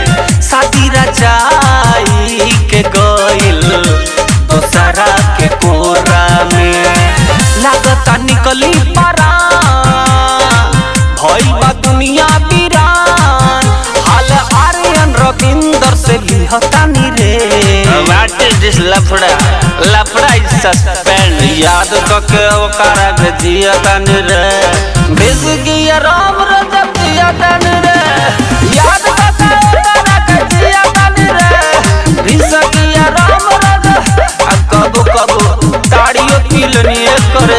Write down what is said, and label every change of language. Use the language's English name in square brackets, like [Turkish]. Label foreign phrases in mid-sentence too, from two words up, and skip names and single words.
[Bhojpuri] शादी रचाई के गइल दोसरा के कोरा में। लागता निकली परान भइल बा दुनिया वीरान। हाल आर्यन रविंदर से लिहतानी रे। [English] What is this लफड़ा? लफड़ा is suspend। [Bhojpuri] याद करके ओकरा के जियतानी रे। विष किया राम रोज पियतानी रे। याद करके ओकरा के जियतानी रे। विष किया राम रोज कबो कबो ताड़ियों पीलनी करे जा।